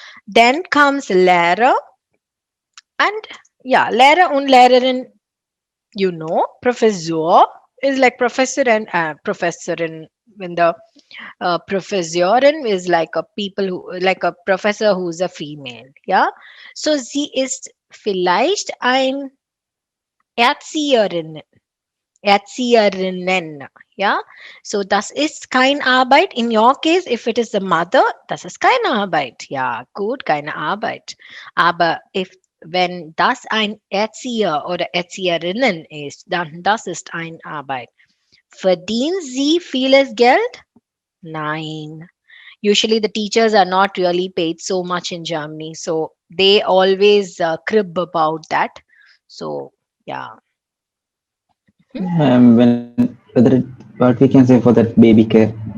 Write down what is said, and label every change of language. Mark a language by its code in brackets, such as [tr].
[en] Then comes Lehrer, and yeah, Lehrer und Lehrerin, Professor is like professor and professor in the Professorin is like a people who like a professor who's a female. Yeah. [de] So sie ist vielleicht ein Erzieherin. Erzieherinnen. Yeah. So das ist keine Arbeit. [en] In your case, if it is the mother, [de] das ist keine Arbeit. Ja, gut, keine Arbeit. Aber wenn das ein Erzieher oder Erzieherinnen ist, dann das ist eine Arbeit. Verdienen sie vieles Geld? Nein. [en] Usually the teachers are not really paid so much in Germany, so they always crib about that. So yeah. Whether what we can say for that baby care.